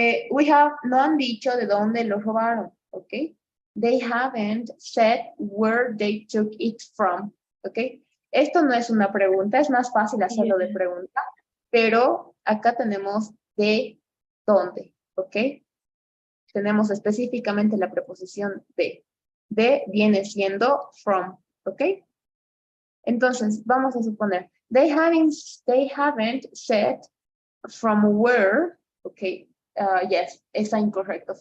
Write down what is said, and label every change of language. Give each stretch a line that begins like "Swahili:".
English: We have
Spanish: no han dicho de dónde lo robaron.
English: Okay. They haven't said where they took it from. Okay.
Spanish: Esto no es una pregunta, es más fácil hacerlo de pregunta, pero acá tenemos de dónde. Ok. Tenemos específicamente la preposición de. De viene siendo from. Ok. Entonces, vamos a suponer,
English: they haven't said from where,
Spanish: okay, yes, está incorrecto.